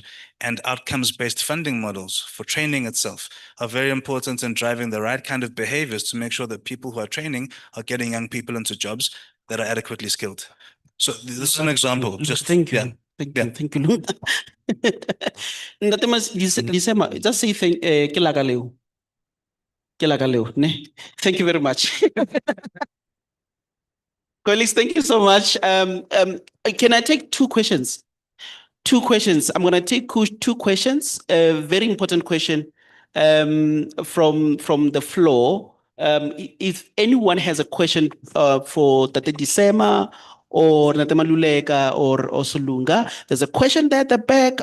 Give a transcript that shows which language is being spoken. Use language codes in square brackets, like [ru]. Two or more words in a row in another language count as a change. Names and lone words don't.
[en] And outcomes-based funding models for training itself are very important in driving the right kind of behaviors to make sure that people who are training are getting young people into jobs that are adequately skilled. So this is an example. Just Thank you. yeah. Thank you. Ntate Lisema, just say [st] ke la ka leo. Ke la ka leo, ne? [en] Thank you very much. Colleagues, thank you so much. Can I take two questions? Two questions. I'm going to take two questions. A very important question from the floor. If anyone has a question for Tate Disema or Tate Maluleka or Solunga, there's a question there at the back.